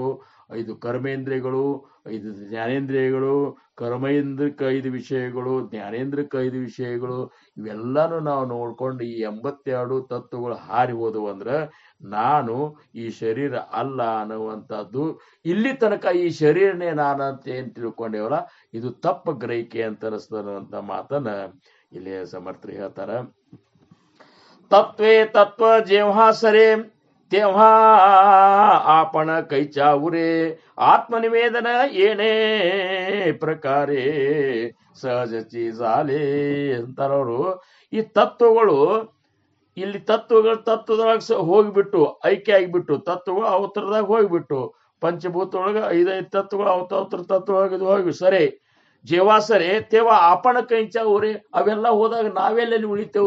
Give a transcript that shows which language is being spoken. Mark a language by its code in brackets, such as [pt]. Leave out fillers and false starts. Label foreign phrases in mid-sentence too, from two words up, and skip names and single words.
[kn] 5 ಕರ್ಮೇಂದ್ರಿಯಗಳು, 5 ಜ್ಞಾನೇಂದ್ರಿಯಗಳು, ಕರ್ಮೇಂದ್ರಕ್ಕೆ 5 ವಿಷಯಗಳು, ಜ್ಞಾನೇಂದ್ರಕ್ಕೆ 5 ವಿಷಯಗಳು, ಇವೆಲ್ಲಾನು ನಾವು ನೋಡ್ಕೊಂಡು ಈ 82 ತತ್ವಗಳು ಹಾರಿ ಹೋದವು ಅಂದ್ರೆ ನಾನು ಈ ಶರೀರ ಅಲ್ಲ ಅನ್ನುವಂಥದ್ದು, ಇಲ್ಲಿ ತನಕ ಈ ಶರೀರನೇ ನಾನು ಅಂತ ಏನ್ ತಿಳ್ಕೊಂಡೇವಲ್ಲ ಇದು ತಪ್ಪ ಗ್ರಹಿಕೆ ಅಂತ ಅನಿಸ್ತದಂತ ಮಾತನ್ನ ಇಲ್ಲಿ ಸಮರ್ಥರು ಹೇಳ್ತಾರ. [mr] तत्वे तत्व जेव्हा सरे तेव्हा आपण कैच्या उरे, आत्मनिवेदन येणे प्रकारे सहजची झाले ಅಂತಾರವರು. [kn] ಈ ತತ್ವಗಳು ಇಲ್ಲಿ ತತ್ವದೊಳಗೆ ಹೋಗ್ಬಿಟ್ಟು ಐಕ್ಯ ಆಗಿಬಿಟ್ಟು ತತ್ವಗಳು ಅವತರದಾಗ ಹೋಗ್ಬಿಟ್ಟು ಪಂಚಭೂತೊಳಗ 5 ತತ್ವಗಳು ಅವತರ ತತ್ವ ಹೋಗಿ [mr] सरे जेव्हा सरे तेव्हा आपण कैंचा उरे [kn] ಅವೆಲ್ಲ ಹೋದಾಗ ನಾವೆಲ್ಲೆಲ್ಲಿ ಉಳಿತೇವು?